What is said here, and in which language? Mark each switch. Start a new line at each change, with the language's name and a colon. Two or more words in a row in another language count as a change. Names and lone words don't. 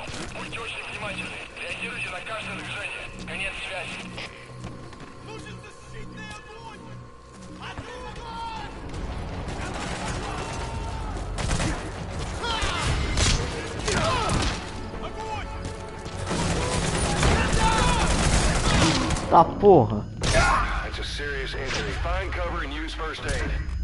Russian: Будьте очень внимательны. Реагируйте на каждое движение. Конец связи. Нужен защитный огонь! Открыл огонь! Огонь!
Portuguese: Tá porra.
English: That's a serious injury. Find cover and use first aid.